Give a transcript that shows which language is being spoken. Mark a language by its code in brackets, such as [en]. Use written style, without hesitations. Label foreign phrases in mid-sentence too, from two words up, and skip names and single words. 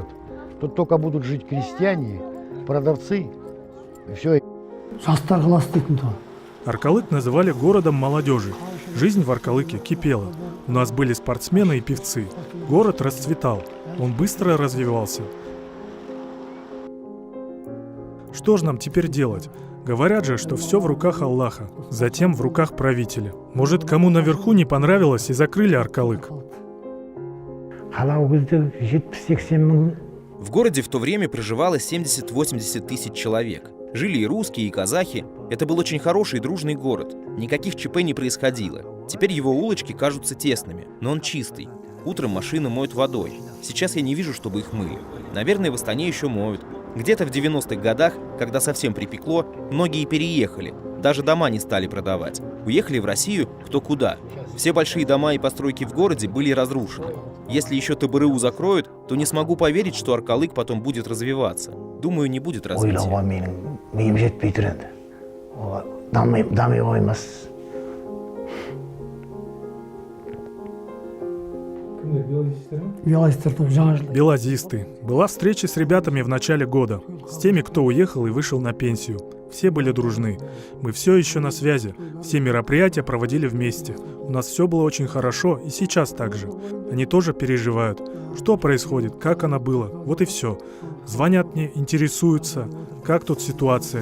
[ru] Тут только будут жить крестьяне, продавцы, и все. [kk] жастар қаласы дейтін тұғын [ru] Аркалык называли городом молодежи. Жизнь в Аркалыке кипела. У нас были спортсмены и певцы. Город расцветал. Он быстро развивался. Что же нам теперь делать? Говорят же, что все в руках Аллаха, затем в руках правителя. Может, кому наверху не понравилось и закрыли Аркалык? [kk] қала ол кезде 70-80 мың [ru] В городе в то время проживало 70-80 тысяч человек. Жили и русские, и казахи. Это был очень хороший и дружный город. Никаких ЧП не происходило. Теперь его улочки кажутся тесными, но он чистый. Утром машины моют водой. Сейчас я не вижу, чтобы их мыли. Наверное, в Астане еще моют. Где-то в 90-х годах, когда совсем припекло, многие переехали. Даже дома не стали продавать. Уехали в Россию кто куда. Все большие дома и постройки в городе были разрушены. Если еще ТБРУ закроют, то не смогу поверить, что Аркалык потом будет развиваться. Думаю, не будет развития. [kk] ойлауға менің миым жетпей тұр енді. Оған дами қоймас. велосипедтер жаңа жыл [ru] Белазисты. Была встреча с ребятами в начале года, с теми, кто уехал и вышел на пенсию. Все были дружны. Мы все еще на связи. Все мероприятия проводили вместе. У нас все было очень хорошо, и сейчас так же. Они тоже переживают. Что происходит, как оно было, вот и все. Звонят мне, интересуются, как тут ситуация.